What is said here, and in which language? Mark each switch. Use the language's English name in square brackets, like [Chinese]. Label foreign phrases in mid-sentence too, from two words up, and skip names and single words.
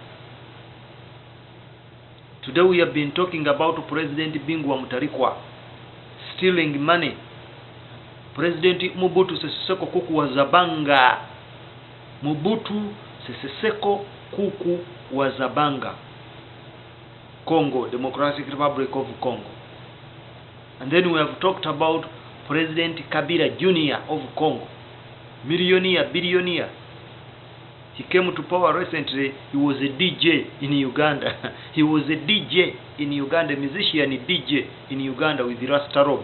[English] Today we have been talking about President Bingu Mutharika stealing money. President Mobutu Sese Seko Kuku wa Zabanga. Mobutu Sese Seko Kuku wa Zabanga. Congo, Democratic Republic of Congo. And then we have talked about President Kabila Jr. of Congo. Millionaire, billionaire. He came to power recently. He was a DJ in Uganda. He was a DJ in Uganda, a musician, a DJ in Uganda with the Rasta robe.